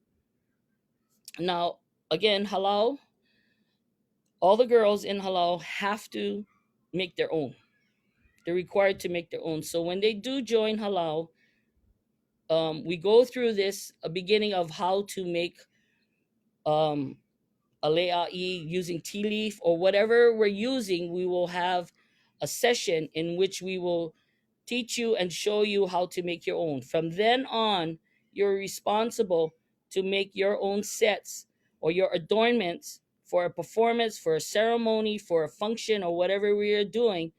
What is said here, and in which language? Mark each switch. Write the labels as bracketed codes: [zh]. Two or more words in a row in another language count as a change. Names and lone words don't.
[en] Now again, Hālau, all the girls in Hālau have to make their own. They're required to make their own. So when they do join Hālau, we go through this a beginning of how to make um, a lāʻī using tea leaf or whatever we're using. We will have a session in which we will teach you and show you how to make your own. From then on, you're responsible to make your own sets or your adornments for a performance, for a ceremony, for a function, or whatever we are doing.